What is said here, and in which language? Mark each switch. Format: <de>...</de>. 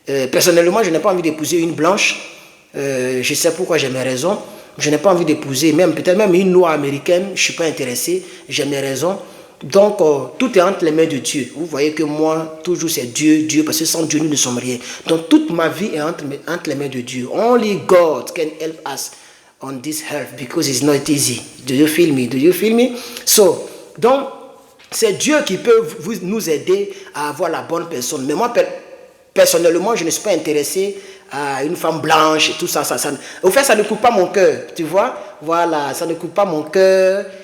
<fr>personnellement, je n'ai pas envie d'épouser une blanche. Je sais pourquoi, j'ai mes raisons. Je n'ai pas envie d'épouser peut-être même une noire américaine. Je ne suis pas intéressé. J'ai mes raisons. Donc, tout est entre les mains de Dieu. Vous voyez que moi, toujours c'est Dieu, Dieu, parce que sans Dieu, nous ne sommes rien. Donc, toute ma vie est entre les mains de Dieu.</fr> <en>Only God can help us on this earth because it's not easy. Do you feel me? Do you feel me?</en> <fr>So, donc, c'est Dieu qui peut nous aider à avoir la bonne personne. Mais moi, personnellement, je ne suis pas intéressé à une femme blanche et tout ça. Au fait, ça ne coupe pas mon cœur, tu vois. Voilà, ça ne coupe pas mon cœur.</fr>